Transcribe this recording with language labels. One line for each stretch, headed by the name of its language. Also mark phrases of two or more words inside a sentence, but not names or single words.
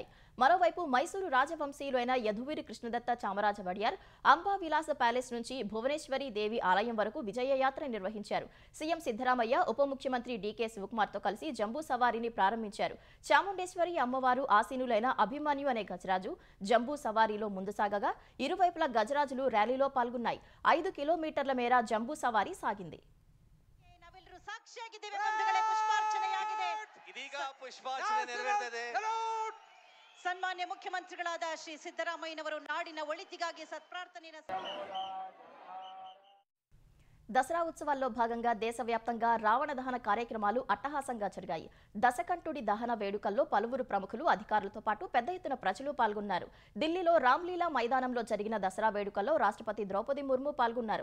Telugu: మరోవైపు మైసూరు రాజవంశీయులైన యదువీరి కృష్ణదత్త చామరాజ వడియార్ అంబా విలాస ప్యాలెస్ నుంచి భువనేశ్వరి దేవి ఆలయం వరకు విజయయాత్ర నిర్వహించారు. సీఎం సిద్ధరామయ్య, ఉప ముఖ్యమంత్రి డీకే శివకుమార్తో కలిసి జంబూ సవారీని ప్రారంభించారు. చాముండేశ్వరి అమ్మవారు ఆసీనులైన అభిమన్యు అనే గజరాజు జంబూ సవారీలో ముందు సాగగా ఇరువైపుల గజరాజులు ర్యాలీలో పాల్గొన్నాయి. 5 కిలోమీటర్ల మేర జంబూ సవారీ సాగింది.
Kannada: ಸನ್ಮಾನ್ಯ ಮುಖ್ಯಮಂತ್ರಿಗಳಾದ ಶ್ರೀ ಸಿದ್ದರಾಮಯ್ಯನವರು ನಾಡಿನ ಒಳಿತಿಗಾಗಿ ಸತ್ಪ್ರಾರ್ಥನೆಯನ್ನು
Telugu: దసరా ఉత్సవాల్లో భాగంగా దేశవ్యాప్తంగా రావణ దహన కార్యక్రమాలు అట్టహాసంగా జరిగాయి. దశకంఠుడి దహన వేడుకల్లో పలువురు ప్రముఖులు, అధికారులతో పాటు పెద్ద ఎత్తున ప్రజలు పాల్గొన్నారు. ఢిల్లీలో రామ్లీలా మైదానంలో జరిగిన దసరా వేడుకల్లో రాష్ట్రపతి ద్రౌపది ముర్ము పాల్గొన్నారు.